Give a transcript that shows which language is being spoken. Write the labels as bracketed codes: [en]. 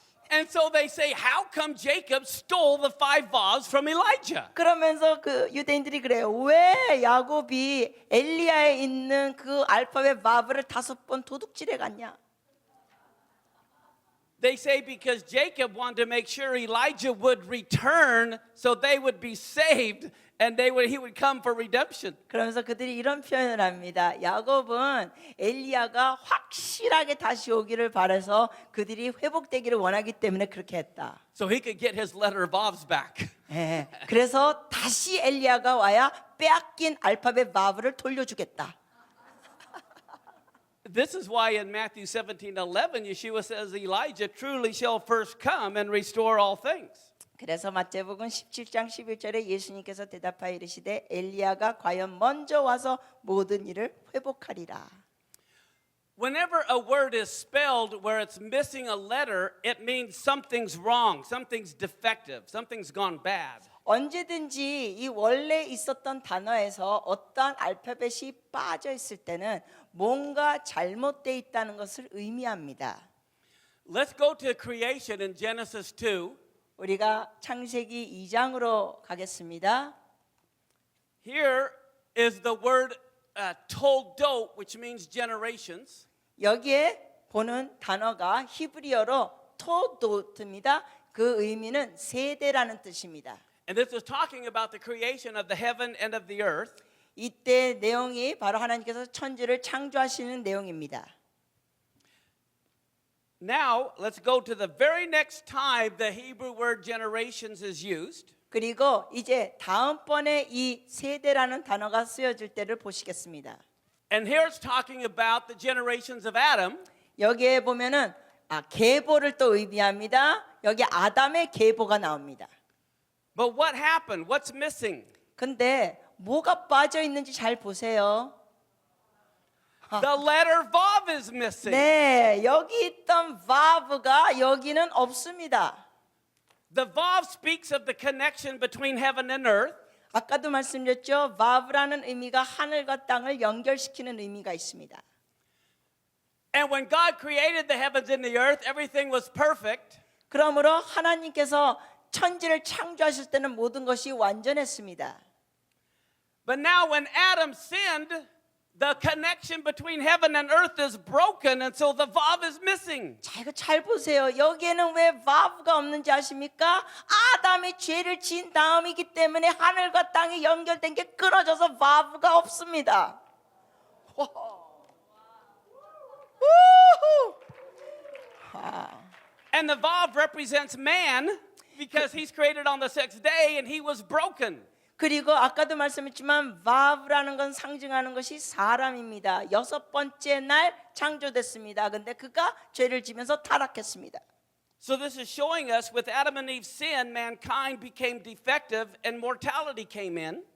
[en] And so they say, how come Jacob stole the 5 vials from Elijah? [ko] 그러면서 그 유대인들이 그래요. 왜 야곱이 엘리야에 있는 그 알파벳 바브를 5번 도둑질해 갔냐? [en] They say because Jacob wanted to make sure Elijah would return so they would be saved and he would come for redemption. [ko] 그러면서 그들이 이런 표현을 합니다. 야곱은 엘리야가 확실하게 다시 오기를 바라서 그들이 회복되기를 원하기 때문에 그렇게 했다. [en] So he could get his letter of Vavs back. [ko] 예, 그래서 다시 엘리야가 와야 빼앗긴 알파벳 바브를 돌려주겠다. [en] This is why in Matthew 17:11 Yeshua says Elijah truly shall first come and restore all things. [ko] 그래서 마태복음 17장 11절에 예수님께서 대답하여 이르시되 엘리야가 과연 먼저 와서 모든 일을 회복하리라. [en] Whenever a word is spelled where it's missing a letter, it means something's wrong, something's defective, something's gone bad. [ko] 언제든지 이 원래 있었던 단어에서 어떠한 알파벳이 빠져 있을 때는 뭔가 잘못되어 있다는 것을 의미합니다. [en] Let's go to creation in Genesis 2. [ko] 우리가 창세기 2장으로 가겠습니다. [en] Here is the word toldot, which means generations. [ko] 여기에 보는 단어가 히브리어로 토도트입니다. 그 의미는 세대라는 뜻입니다. [en] And this is talking about the creation of the heaven and of the earth. [ko] 이때 내용이 바로 하나님께서 천지를 창조하시는 내용입니다. [en] Now, let's go to the very next time the Hebrew word generations is used. [ko] 그리고 이제 다음번에 이 세대라는 단어가 쓰여질 때를 보시겠습니다. [en] And here it's talking about the generations of Adam. [ko] 여기에 보면은 계보를 또 의미합니다. 여기 아담의 계보가 나옵니다. [en] But what happened? What's missing? [ko] 근데 뭐가 빠져 있는지 잘 보세요. [en] The letter Vav is missing. [ko] 네, 여기 있던 바브가 여기는 없습니다. [en] The Vav speaks of the connection between heaven and earth. [ko] 아까도 말씀드렸죠. 바브라는 의미가 하늘과 땅을 연결시키는 의미가 있습니다. [en] And when God created the heavens and the earth, everything was perfect. [ko] 그러므로 하나님께서 천지를 창조하실 때는 모든 것이 완전했습니다. [en] But now when Adam sinned, the connection between heaven and earth is broken, and so the Vav is missing. [ko] 자, 이거 잘 보세요. 여기에는 왜 바브가 없는지 아십니까? 아담이 죄를 지은 다음이기 때문에 하늘과 땅이 연결된 게 끊어져서 바브가 없습니다. [en] And the Vav represents man because he's created on the 6th day and he was broken. [ko] 그리고 아까도 말씀했지만 바브라는 건 상징하는 것이 사람입니다. 6번째 날 창조됐습니다. 근데 그가 죄를 지면서 타락했습니다. [en] So this is showing us with Adam and Eve's sin, mankind became defective and mortality came in.